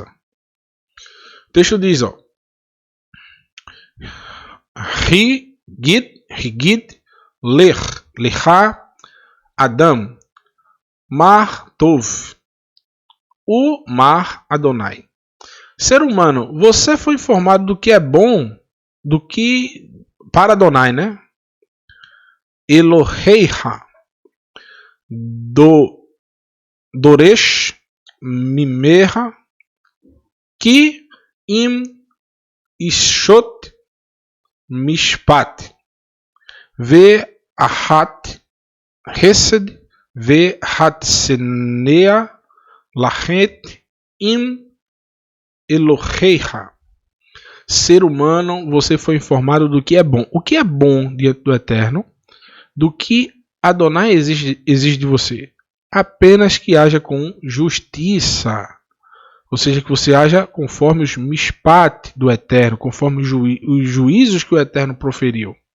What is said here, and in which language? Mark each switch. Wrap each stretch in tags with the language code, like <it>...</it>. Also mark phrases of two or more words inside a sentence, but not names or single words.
<pt>O texto diz, ó.</pt> <he>הגיד לך אדם מה טוב, ו מה אדני.</he> <pt>Ser humano, você foi informado do que é bom, do que para Adonai, né?</pt> <he>אלהיך דורש ממך כי אם עשות משפט ו אהבת חסד ו הצנע לכת עם אלהיך.</he> <pt>Ser humano, você foi informado do que é bom. O que é bom diante do Eterno? Do que Adonai exige de você? Apenas que haja com justiça. Ou seja, que você haja conforme os mishpat do Eterno, conforme os juízos que o Eterno proferiu.</pt>